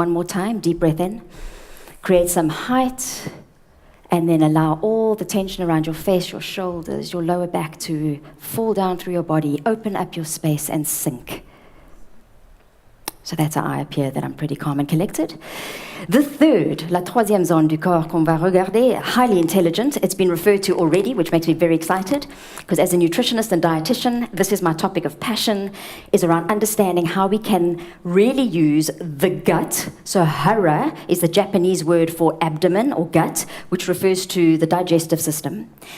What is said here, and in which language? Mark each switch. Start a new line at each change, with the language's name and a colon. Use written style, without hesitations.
English: One more time, deep breath in. Create some height, and then allow all the tension around your face, your shoulders, your lower back to fall down through your body. Open up your space and sink. So that's how I appear, that I'm pretty calm and collected. The third,
French: la troisième zone du corps qu'on va regarder,
English: highly intelligent. It's been referred to already, which makes me very excited, because as a nutritionist and dietitian, this is my topic of passion, is around understanding how we can really use the gut. So hara is the Japanese word for abdomen or gut, which refers to the digestive system.